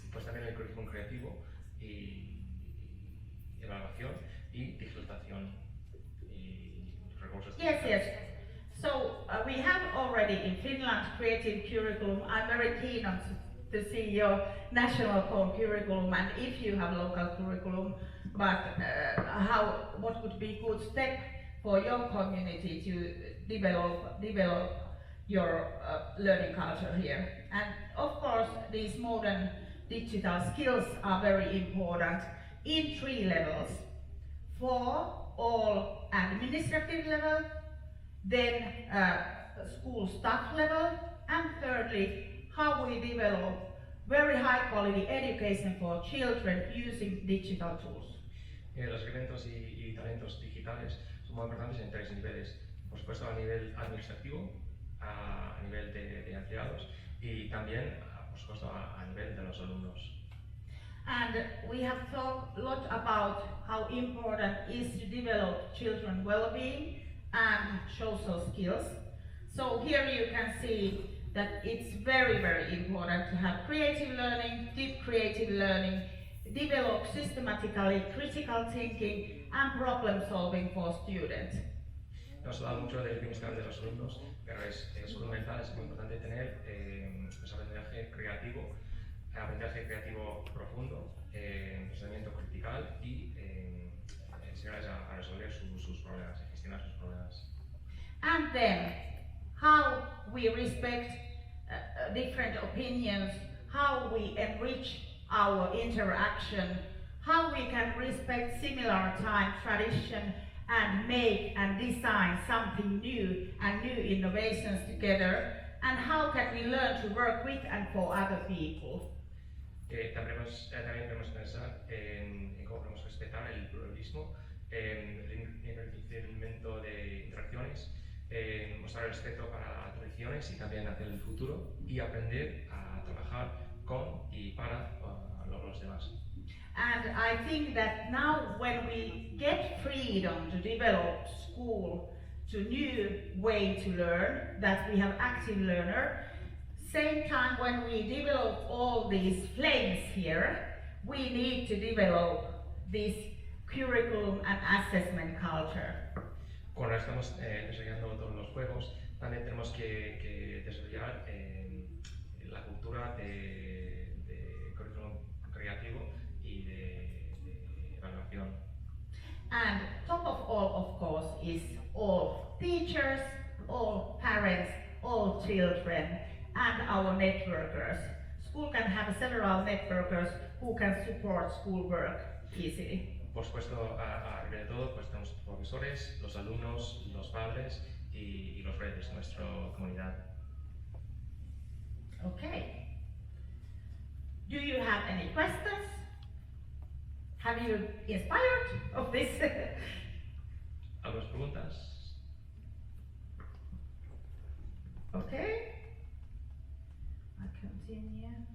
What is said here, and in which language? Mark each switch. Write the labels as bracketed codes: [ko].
[es] Pues también el currículum creativo y evaluación y digitalización y recursos. [en] Yes, yes. So we have already in Finland creative curriculum. I'm very keen on to see your national curriculum and if you have local curriculum, but what would be good step for your community to develop your learning culture here. And of course these modern digital skills are very important in 3 levels. For all administrative level, then school staff level, and thirdly, how we develop very high quality education for children using digital tools. [es] Los elementos y talentos digitales son muy importantes en 3 niveles. Por supuesto a nivel administrativo, a nivel de empleados y también, por supuesto, a nivel de los alumnos. [en] And we have talked a lot about how important is to develop children's well-being and social skills. So here you can see that it's very, very important to have creative learning, deep creative learning, develop systematically critical thinking and problem solving for students. [es] Nos ha hablado mucho del bienestar de los alumnos, pero es fundamental, es muy importante tener aprendizaje creativo profundo, pensamiento critical y enseñarles a resolver sus problemas, a gestionar sus problemas. [en] And then, how we respect different opinions, how we enrich our interaction, how we can respect similar time, tradition, and make and design something new and new innovations together, and how can we learn to work with and for other people. [es] También debemos pensar en cómo podemos respetar el pluralismo, el enriquecimiento de interacciones, mostrar el respeto para tradiciones y también hacia el futuro, y aprender a trabajar con y para los demás. [en] And I think that now when we get freedom to develop school to new way to learn, that we have active learner, same time when we develop all these flames here, we need to develop this curriculum and assessment culture. [es] Cuando estamos desarrollando todos los juegos, también tenemos que desarrollar la cultura de currículum creativo y de evaluación. [en] And top of all, of course, is all teachers, all parents, all children, and our networkers. School can have several networkers who can support schoolwork easily. [es] Por supuesto, arriba de todo, pues tenemos los profesores, los alumnos, los padres y los redes de nuestra comunidad. [en] Okay. Do you have any questions? Have you inspired of this? [es] ¿Algunas preguntas? [en] Okay. I continue.